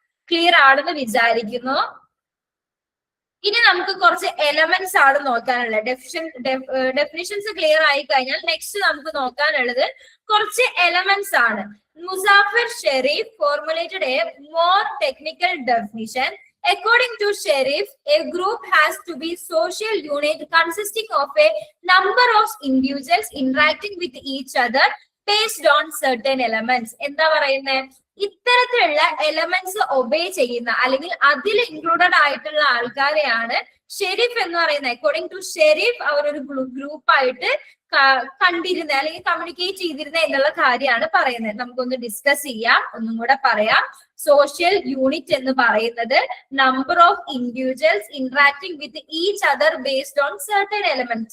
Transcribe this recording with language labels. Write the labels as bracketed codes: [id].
[ml] Clear ആണെന്ന് വിചാരിക്കുന്നു. ഇനി നമുക്ക് കുറച്ച് എലമെന്റ്സ് ആണ് നോക്കാനുള്ളത്. ഡെഫിനിഷൻസ് ക്ലിയർ ആയി കഴിഞ്ഞാൽ നെക്സ്റ്റ് നമുക്ക് നോക്കാനുള്ളത് കുറച്ച് എലമെന്റ്സ് ആണ്. [en] Muzafer Sherif formulated a more technical definition. According to Sharif, a group has to be social unit consisting of a number of individuals interacting with each other based on certain elements. [ml] എന്താ പറയുന്നത്? ഇത്തരത്തിലുള്ള elements obey ചെയ്യുന്ന അല്ലെങ്കിൽ അതിൽ included ആയിട്ടുള്ള ആൾക്കാരെയാണ് ഷെരീഫ് എന്ന് പറയുന്നത്. According to Sharif അവർ ഒരു ഗ്രൂപ്പായിട്ട് കണ്ടിരുന്ന അല്ലെങ്കിൽ കമ്മ്യൂണിക്കേറ്റ് ചെയ്തിരുന്ന എന്നുള്ള കാര്യമാണ് പറയുന്നത്. നമുക്കൊന്ന് ഡിസ്കസ് ചെയ്യാം, ഒന്നും കൂടെ പറയാം. സോഷ്യൽ യൂണിറ്റ് എന്ന് പറയുന്നത് [en] Number of individuals interacting with each other based on certain element.